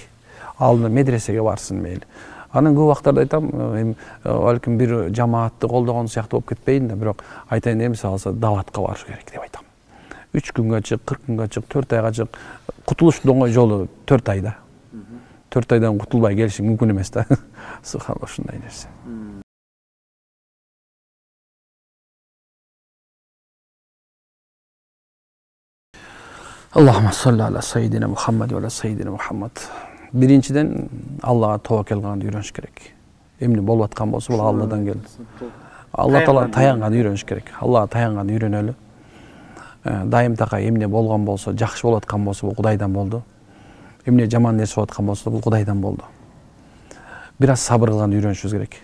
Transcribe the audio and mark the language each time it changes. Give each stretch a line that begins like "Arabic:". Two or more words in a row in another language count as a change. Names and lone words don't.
Kyrgyz: Алдында медресеге барсын мейли. Анан көп убактарда айтам, балким бир жамаатты колдогон сыяктуу болуп кетпейин да, бирок айтайын деп мисалы даватка барыш керек деп айтам. 3 күнгө чык, 40 күнгө чык, 4 айга чык. Кутулуштун оңой жолу 4 айда. 4 айдан кутулбай келишиң мүмкүн эмес да. Субханалла, ушундай нерсе.
Arabic: اللهم صل على سيدنا محمد وعلى سيدنا محمد.
Kyrgyz: Биринчиден Аллага тобокел кылганды үйрөнүш керек. Эмне болуп аткан болсо бул Алладан келди. Алла таала таянганды үйрөнүш керек. Аллага таянганды үйрөнөлү. Дайым такай эмне болгон болсо, жакшы болуп аткан болсо бул Кудайдан болду. Эмне жаман нерсе болуп аткан болсо бул Кудайдан болду. Бир аз сабыр кылганды үйрөнүшүбүз керек.